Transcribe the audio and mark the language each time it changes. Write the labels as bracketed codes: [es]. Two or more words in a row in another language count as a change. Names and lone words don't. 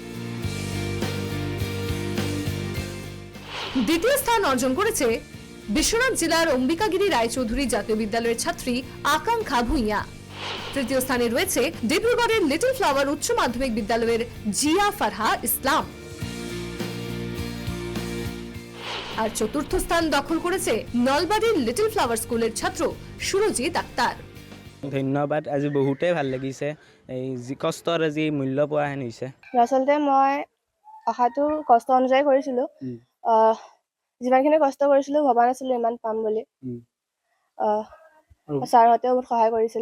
[bn] দ্বিতীয় স্থান অর্জন করেছে বিশ্বনাথ জেলার অম্বিকাগিরি রায়চৌধুরী জাতীয় বিদ্যালয়ের ছাত্রী আকাঙ্ক্ষা ভূঁইয়া। তৃতীয় স্থানে রয়েছে ডিব্রুগড়ের লিটল ফ্লাওয়ার উচ্চ মাধ্যমিক বিদ্যালয়ের জিয়া ফারহা ইসলাম। আর চতুর্থ স্থান দখল করেছে নলবাড়ির লিটল ফ্লাওয়ার স্কুলের ছাত্র সুরজিৎ আক্তার। [as] ধন্যবাদ, আজি বহুতেই ভাল লাগিছে, এই যি কষ্টৰ আজি মূল্য পোৱা হেন হৈছে। আচলতে মই অহাটো কষ্ট অনুযায়ী কৰিছিলোঁ, যিমানখিনি কষ্ট কৰিছিলোঁ ভবা নাছিলোঁ ইমান পাম বুলি। ছাৰহঁতেও বহুত সহায় কৰিছিলে।